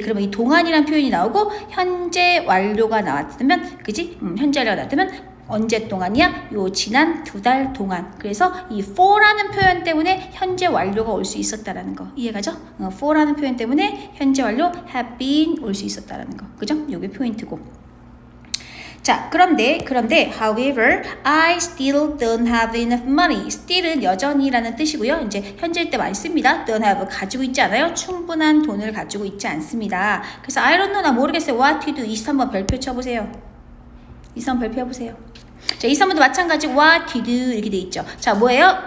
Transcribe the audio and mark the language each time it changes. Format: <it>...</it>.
<ko>그러면 이 동안이라는 표현이 나오고 현재 완료가 나왔으면, 그치? 현재 완료가 나왔으면 언제 동안이야? 요 지난 2달 동안. 그래서 이 for라는 표현 때문에 현재 완료가 올 수 있었다라는 거. 이해가죠? for라는 표현 때문에 현재 완료</ko> <en>have been</en> <ko>올 수 있었다라는 거. 그죠? 요게 포인트고. 자, 그런데</ko> <en>however, I still don't have enough money.</en> <ko>still은 여전히라는 뜻이고요. 이제 현재일 때 많이 씁니다. don't have 가지고 있지 않아요. 충분한 돈을 가지고 있지 않습니다. 그래서</ko> <en>I don't know,</en> <ko>나 모르겠어요.</ko> <en>what to do.</en> <ko>23번 별표 쳐보세요. 23번 별표 해보세요. 자, 23번도 마찬가지</ko> <en>what to do</en> <ko>이렇게 돼 있죠. 자, 뭐예요?</ko>